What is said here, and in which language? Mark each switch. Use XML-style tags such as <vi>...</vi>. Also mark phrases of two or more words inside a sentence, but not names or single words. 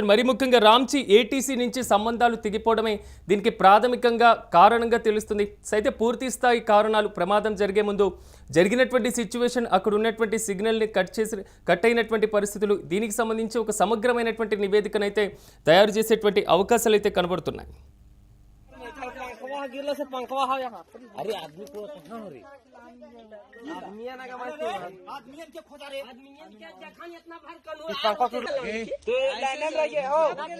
<te>మరి ముఖ్యంగా రాంచీ ఏటీసీ నుంచి సంబంధాలు తెగిపోవడమే దీనికి ప్రాథమికంగా కారణంగా తెలుస్తుంది. అయితే పూర్తి స్థాయి కారణాలు, ప్రమాదం జరిగే ముందు జరిగినటువంటి సిచ్యువేషన్, అక్కడ ఉన్నటువంటి సిగ్నల్ని కట్ అయినటువంటి పరిస్థితులు, దీనికి సంబంధించి ఒక సమగ్రమైనటువంటి నివేదికనైతే తయారు చేసేటువంటి అవకాశాలు అయితే కనబడుతున్నాయి.</te> <bho>गिरले से पंखवा हो यहाँ। अरे आदमी को कहाँ हो रही? आदमी ना का बात आदमी के खोजा रे आदमी के देखा इतना भर कल पंखवा तो लाइन में लगे हो।</bho>